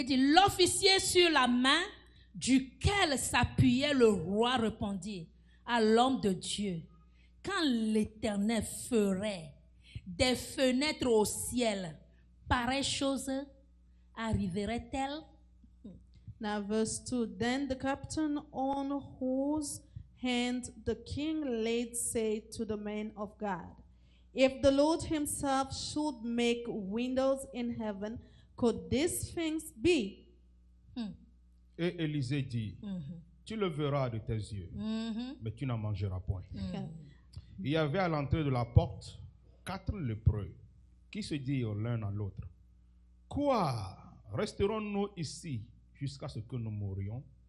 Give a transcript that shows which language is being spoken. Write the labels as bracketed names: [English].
[French] Il dit, l'officier sur la main duquel s'appuyait le roi répondit à l'homme de Dieu, quand l'Éternel ferait des fenêtres au ciel, pareille chose arriverait-elle? [English] Now, verse 2. Then the captain on whose hand the king laid said to the man of God, if the Lord himself should make windows in heaven, could these things be? [French] Et Élisée dit, tu le verras de tes yeux, mais tu n'en mangeras point. Il y avait à l'entrée de la porte 4 lépreux qui se dirent l'un à l'autre, quoi, resterons-nous ici jusqu'à ce que nous mourions?